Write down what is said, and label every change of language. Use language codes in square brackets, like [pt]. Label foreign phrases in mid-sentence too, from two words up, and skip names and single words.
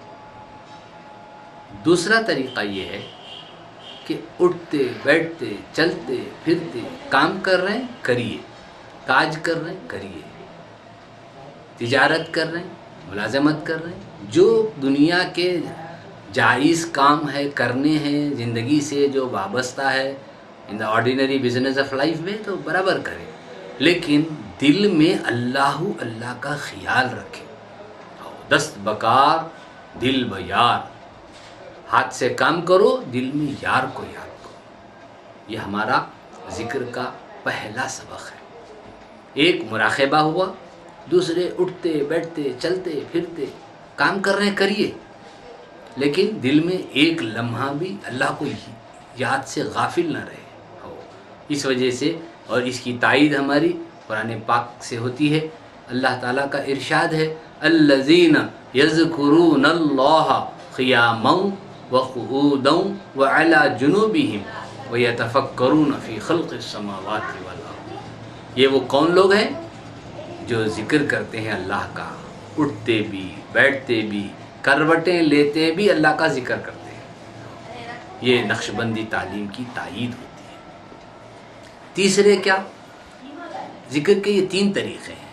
[ur] دوسرا طریقہ یہ ہے کہ اٹھتے بیٹھتے چلتے پھرتے کام کر رہے ہیں کریے، کاج کر رہے ہیں کریے، تجارت کر رہے ہیں، ملازمت کر رہے ہیں، جو دنیا کے جائز کام ہے کرنے ہیں، زندگی سے جو وابستہ ہے [en] in the ordinary business of life [ur] میں تو برابر کریں، لیکن دل میں اللہ اللہ کا خیال رکھیں. [fa] دست بکار دل بیار، [ur] ہاتھ سے کام کرو دل میں یار کو یاد کرو. یہ ہمارا ذکر کا پہلا سبق ہے. ایک مراقبہ ہوا، دوسرے اٹھتے بیٹھتے چلتے پھرتے کام کر رہے ہیں کریے، لیکن دل میں ایک لمحہ بھی اللہ کو یاد سے غافل نہ رہے. اس وجہ سے اور اس کی تائید ہماری قرآن پاک سے ہوتی ہے. اللہ تعالیٰ کا ارشاد ہے [ar] الذین یذکرون اللہ قیاما وقعودا وعلی جنوبہم ویتفکرون فی خلق السماوات والارض. [ur] یہ وہ کون لوگ ہیں جو ذکر کرتے ہیں اللہ کا، اٹھتے بھی بیٹھتے بھی کروٹیں لیتے بھی اللہ کا ذکر کرتے ہیں. یہ نقشبندی تعلیم کی تائید ہوتی ہے. تیسرے کیا؟ ذکر کے یہ 3 طریقے ہیں.